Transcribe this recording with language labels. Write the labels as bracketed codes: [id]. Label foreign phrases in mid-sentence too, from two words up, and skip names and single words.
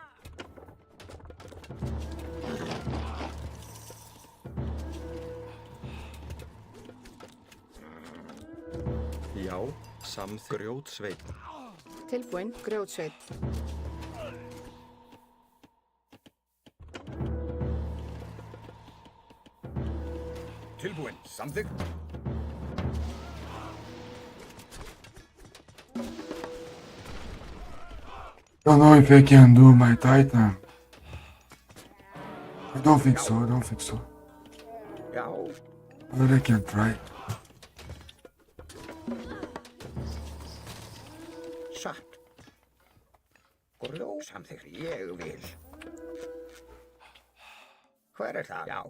[is] Já, grjótsveit. Tilbúinn. Grjótsveit. Tilbúinn. Samþykkt. [en] Don't know if I can do my Titan. I don't think so, I don't think so. [is] Já. [en] But I can try. [is] Satt. Samþykkt. Ég vil. Hver er það? Já.